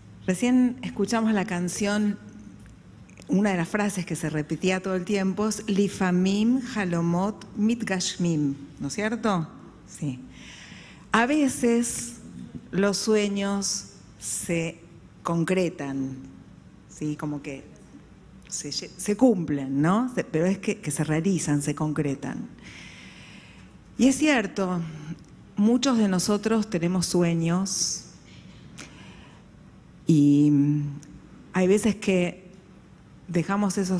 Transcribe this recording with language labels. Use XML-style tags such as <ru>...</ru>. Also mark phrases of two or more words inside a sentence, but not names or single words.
<es>Recién escuchamos la canción, una de las frases que se repetía todo el tiempo es</es> <he>לפעמים חלומות מתגשמים,</he> <es>¿no es cierto? Sí. A veces los sueños se concretan, ¿sí? Como que se cumplen, ¿no? Pero es que se realizan, se concretan. Y es cierto, muchos de nosotros tenemos sueños y hay veces que dejamos esos</es>